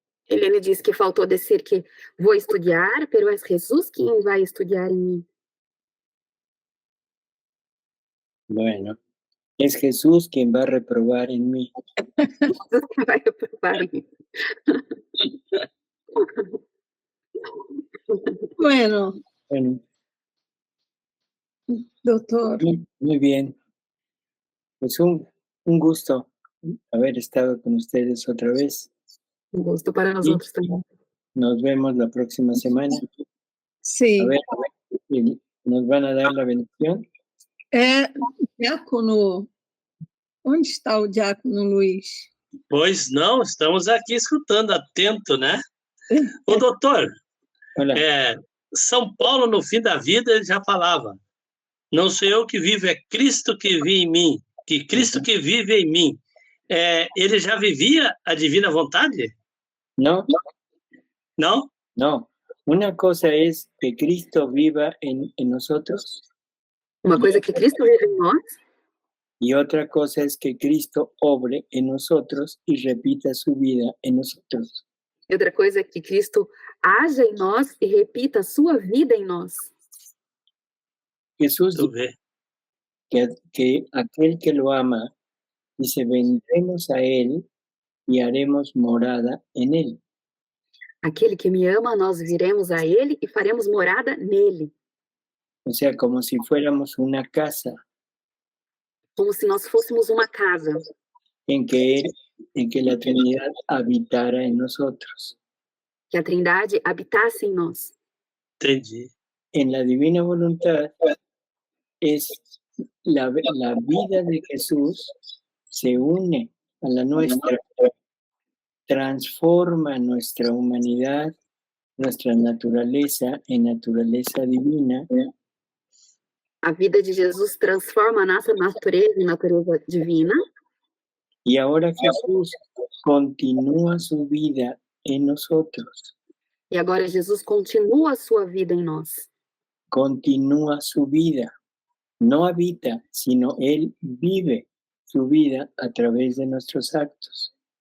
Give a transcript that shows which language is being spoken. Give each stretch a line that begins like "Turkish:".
Portuguese: Ele diz que faltou dizer que vou estudar, pero é Jesus quem vai estudar em mim.
Spanish: Bueno, es Jesús quien va a reprobar en mí.
Portuguese: Jesus que vai reprovar em mim.
Spanish: Bueno, doctor. Muy bien. Pues un gusto haber estado con ustedes otra vez.
Portuguese: Um gosto para nós outros também.
Spanish: Nos vemos la próxima semana. Sí. A ver, ¿nos van a dar la bendición?
Portuguese: Diácono, onde está o diácono Luiz? Pois não, estamos aqui escutando, atento, né? Ô, doutor, São Paulo, no fim da vida, ele já falava, não sou eu que vivo, é Cristo que vive em mim, que Cristo que vive em mim. Ele já vivia a divina vontade?
Spanish: No. ¿No? No. Una cosa es que Cristo viva en nosotros.
Portuguese: Uma coisa é que Cristo vive em nós.
Spanish: Y otra cosa es que Cristo obre en nosotros y repita su vida en nosotros.
Portuguese: E outra coisa é que Cristo haja em nós e repita a sua vida em nós.
Spanish: Jesús dice que aquel que lo ama, dice, vendremos a él y haremos morada en él.
Portuguese: Aquele que me ama, nós viremos a ele e faremos morada nele.
Spanish: O sea, como si fuéramos una casa.
Portuguese: Como se nós fôssemos uma casa.
Spanish: En que la Trinidad habitara en nosotros.
Portuguese: Que a Trindade habitasse em nós. Entendi.
Spanish: En la divina voluntad es la vida de Jesús se une a la nuestra, transforma nuestra humanidad, nuestra naturaleza en naturaleza divina.
Portuguese: A vida de Jesus transforma a nossa natureza em natureza divina.
Spanish: Y ahora Jesús continúa su vida en nosotros.
Portuguese: E agora Jesus continua a sua vida em nós.
Spanish: Continúa su vida. No habita, sino Él vive su vida a través de nuestros actos.